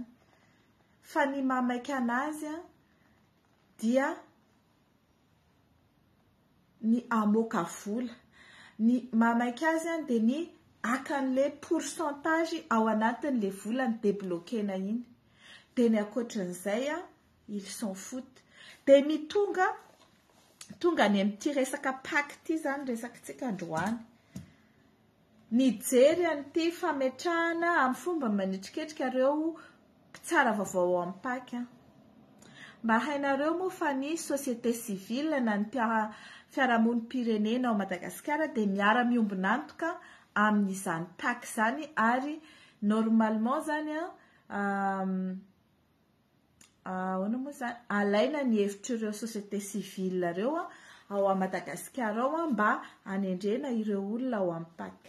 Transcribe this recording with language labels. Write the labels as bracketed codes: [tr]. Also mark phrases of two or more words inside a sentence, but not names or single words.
[mg] Fa ny mamaika anazy dia ny amoaka vola. Ny mamaika azy dia ny akan'le pourcentage ao anatin'le vola ny débloquena iny. Dia ny ankoatran'izay [fr] ils s'en foutent. [mg] Dia tonga ny amin'ity resaka pacte ity zany resakitsika androany. Nijery an'ity fametrahana amin'ny fomba manitriketrika ireo mpitsara vaovao amin'ny pacte. Mba hainareo moa fa ny [fr] société civile [mg] na ny fiarahamonim-pirenena ao Madagasikara dia miara-miombona antoka amin'izany pacte zany ary normalement zany alaina ny hevitr'ireo [fr] société civile [mg] ireo ao a Madagasikara ao mba hanendrena ireo olona ao amin'ny pacte.